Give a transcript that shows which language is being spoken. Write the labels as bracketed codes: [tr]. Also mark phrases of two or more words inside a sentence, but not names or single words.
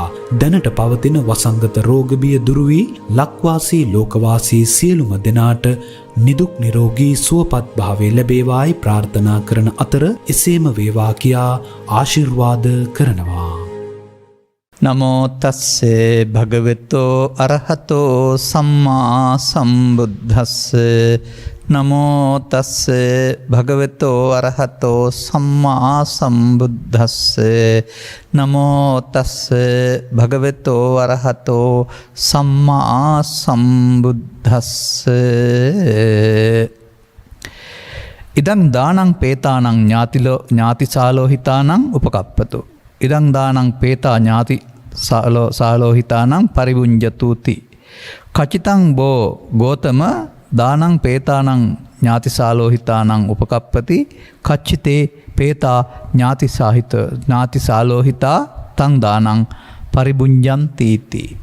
[si] දැනට පවතින වසංගත රෝග බිය දුරු වී ලක්වාසී ලෝකවාසී සියලුම දෙනාට නිදුක් නිරෝගී සුවපත් භාවය ලැබේවායි ප්‍රාර්ථනා කරන අතර එසේම වේවා කියා ආශිර්වාද කරනවා. [pi] නමෝ තස්සේ භගවතෝ අරහතෝ සම්මා සම්බුද්දස්සේ නමෝ තස්සේ භගවතෝ අරහතෝ සම්මා සම්බුද්දස්සේ නමෝ තස්සේ භගවතෝ අරහතෝ සම්මා සම්බුද්දස්සේ ඉදං දානං පේතානං ඥාතිසාලෝහිතානං උපකප්පතු ඉදං දානං පේතා ඥාති සාලෝහිතානං පරිවුඤ්ජතුති කචිතං බෝ ගෝතම දානං පේතානං ඥාති සාලෝහිතානං උපකප්පති කච්චිතේ පේතා ඥාති සාලෝහිතා තං දානං පරිබුඤ්ජන්තීති.